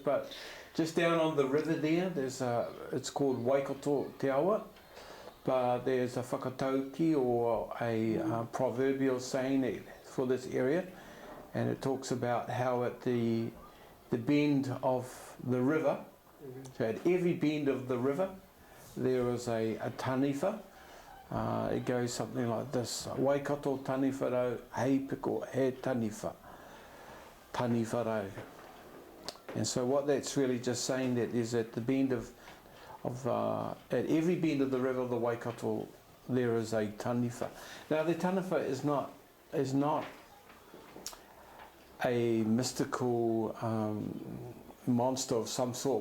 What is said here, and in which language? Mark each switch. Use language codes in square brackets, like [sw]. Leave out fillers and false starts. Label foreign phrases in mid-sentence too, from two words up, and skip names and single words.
[en] But just down on the river there, it's called Waikato Te Awa, but there's a whakatauki or a proverbial saying for this area, and it talks about how at the bend of the river, so at every bend of the river, there is a taniwha. It goes something like this: [mi] Waikato taniwha rau, hei piko he taniwha, taniwha rau. [en] And so what that's really just saying that is at the bend at every bend of the river of the Waikato, there is a taniwha. Now the taniwha is not a mystical monster of some sort.